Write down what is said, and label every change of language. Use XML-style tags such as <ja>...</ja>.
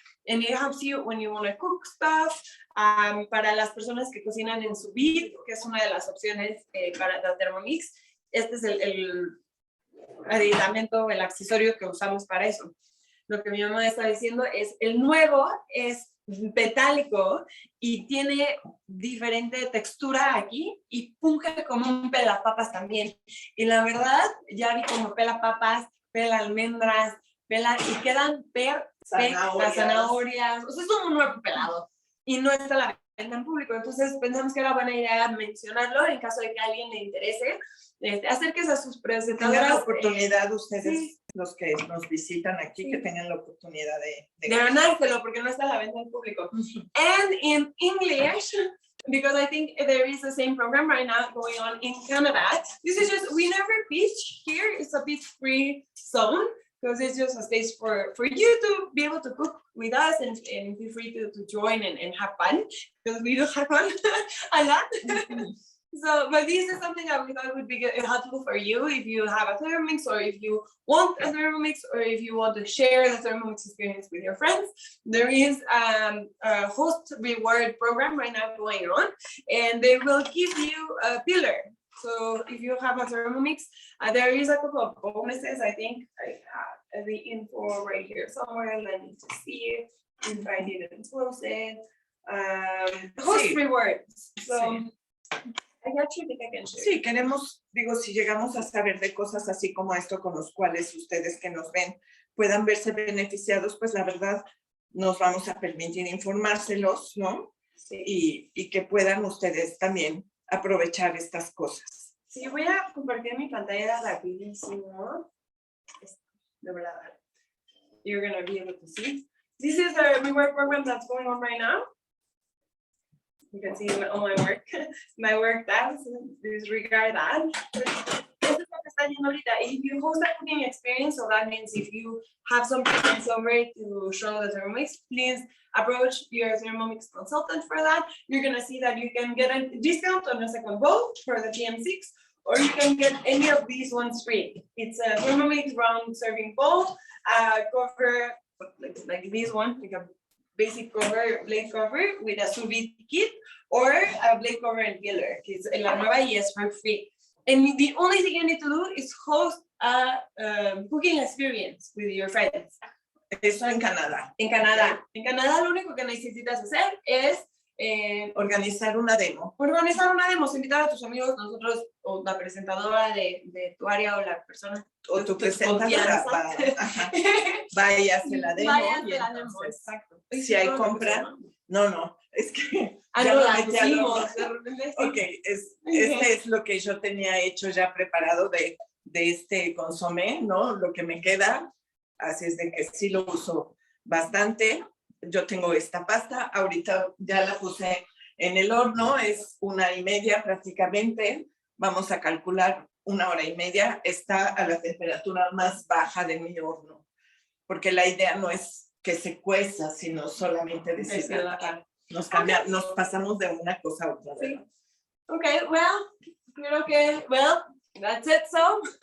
<en>And it helps you when you want to cook stuff.</en> <es>Para las personas que cocinan en sous vide, que es una de las opciones para la Thermomix, este es el aditamento, el accesorio que usamos para eso. Lo que mi mamá está diciendo es, el nuevo es metálico y tiene diferente textura aquí y funge como un pelapapas también. Y la verdad, ya vi como pelapapas, pela almendras, y quedan las zanahorias. O sea, es un nuevo pelado y no está a la venta en público. Entonces pensamos que era buena idea mencionarlo en caso de que a alguien le interese. Acérquese a sus presentadoras. Tengan la oportunidad ustedes, los que nos visitan aquí, que tengan la oportunidad de ganárselo porque no está a la venta en público.</es> <en>And in English, because I think there is the same program right now going on in Canada, this is just, we never pitch here. It's a pitch-free zone because it's just a space for you to be able to cook with us and feel free to join and have fun, because we do have fun a lot. So, but this is something that we thought would be helpful for you if you have a Thermomix, or if you want a Thermomix, or if you want to share the Thermomix experience with your friends. There is a host reward program right now going on, and they will give you a pillar. So if you have a Thermomix, there is a couple of bonuses. I think I have the info right here somewhere. Let me just see if I didn't close it. Host rewards. So.</en> <es>Sí, queremos, digo, si llegamos a saber de cosas así como esto, con los cuales ustedes que nos ven puedan verse beneficiados, pues la verdad nos vamos a permitir informárselos, ¿no? Sí. Y que puedan ustedes también aprovechar estas cosas. Sí, voy a compartir mi pantalla rapidísimo. De verdad.</es> <en>You're going to be able to see. This is the reward program that's going on right now. You can see all my work tabs, disregard that.</en> <es>Esta es la está yendo ahorita.</es> <en>If you host a cooking experience, so that means if you have some friends over to show the Thermomix, please approach your Thermomix consultant for that. You're gonna see that you can get a discount on a second bowl for the TM6, or you can get any of these ones free. It's a Thermomix round serving bowl, cover like this one, like a basic cover, blade cover with a sous vide kit, or a blade cover and peeler. It's</en> <es>la nueva y es</es> <en>for free. And the only thing you need to do is host a cooking experience with your friends.</en> <es>Eso en Canadá. En Canadá. En Canadá lo único que necesitas hacer es organizar una demo. Organizar una demo, invitar a tus amigos, nosotros, o la presentadora de tu área, o la persona. O tu presentadora. Va y hace la demo. Vaya y la demo, exacto. Si hay compra, no, es que ya no la pusimos. Ok, este es lo que yo tenía hecho ya preparado de este consomé, ¿no? Lo que me queda, así es de que sí lo uso bastante. Yo tengo esta pasta, ahorita ya la puse en el horno, es 1:30 prácticamente, vamos a calcular 1:30, está a la temperatura más baja de mi horno, porque la idea no es que se cueza, sino solamente deshidratar. Nos pasamos de una cosa a otra. Sí.</es> <en>Okay,</en> <es>creo que,</es> <en>that's it, so.</en>